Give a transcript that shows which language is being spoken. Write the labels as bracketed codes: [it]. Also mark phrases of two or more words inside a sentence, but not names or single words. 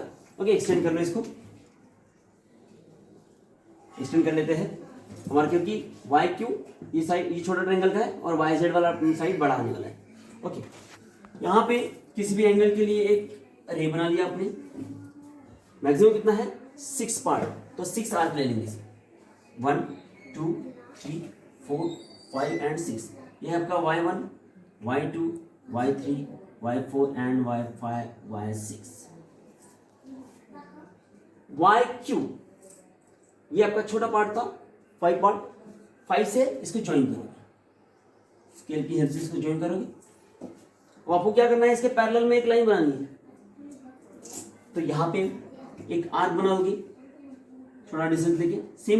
[en] OK, extend [hi] कर लो, इसको एक्सटेंड कर लेते हैं हमारा, क्योंकि वाई क्यू ये साइड ये छोटा ट्रायंगल का है और वाई जेड वाला साइड बड़ा आने वाला है। ओके, यहाँ पे किसी भी एंगल के लिए एक रे बना लिया आपने। मैक्सिमम कितना है 6 पार्ट, तो 6 आर्क ले लेंगे, 1 2 3 4 5 एंड 6। ये है आपका y1 y2 y3 y4 एंड y5 y6। yq ये आपका छोटा पार्ट था, 5 पार्ट, 5 से इसको ज्वाइन करोगे, स्केल की हेल्प से इसको ज्वाइन करोगे। अब आपको क्या करना है, इसके पैरेलल में एक लाइन बनानी है, तो यहां पे एक आर्क बनाओगे छोटा डिस्टेंस लेके, सेम